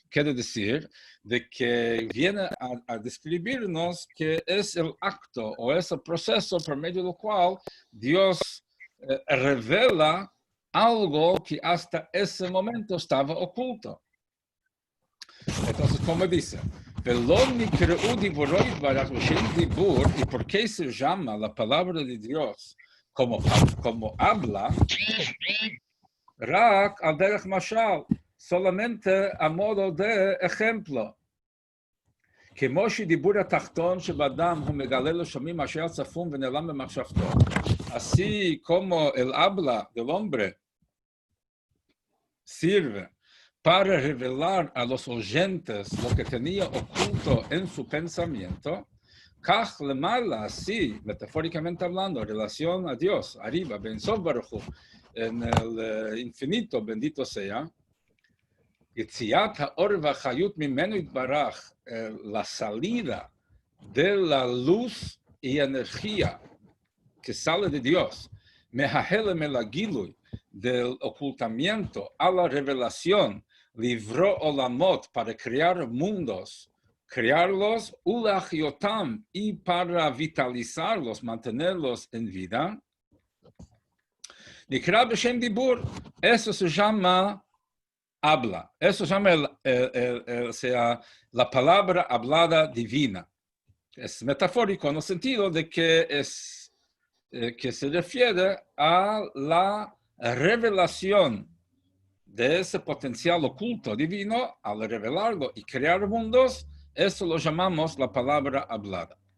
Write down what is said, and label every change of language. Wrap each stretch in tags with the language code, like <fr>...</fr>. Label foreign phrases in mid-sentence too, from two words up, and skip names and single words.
<es>Quiere decir de que viene a describirnos que es el acto o es el proceso por medio del cual Dios revela algo que hasta ese momento estaba oculto. Entonces, como dice, ¿y por qué se llama la palabra de Dios como habla?</es> <he>רק על דרך משל,</he> <es>solamente a modo de ejemplo. Así como el habla del hombre sirve para revelar a los oyentes lo que tenía oculto en su pensamiento,</es> <he>כך למעלה,</he> <es>así, metafóricamente hablando, relación a Dios, arriba,</es> <he>אין סוף ברוך הוא,</he> <es>en el infinito, bendito sea,</es> <he>יציאת האור והחיות ממנו יתברך,</he> <es>la salida de la luz y energía que sale de Dios,</es> <he>מההעלם אל הגילוי,</he> <es>del ocultamiento a la revelación,</es> <he>לברוא עולמות</he> <es>para crear mundos, crearlos, ulachiotam, y para vitalizarlos, mantenerlos en vida.</es> <he>נקרא בשם דיבור,</he> <es>eso se llama habla, eso se llama sea, la palabra hablada divina. Es metafórico en el sentido de que se refiere a la revelación de ese potencial oculto divino, al revelarlo y crear mundos, eso lo llamamos la palabra hablada.</es>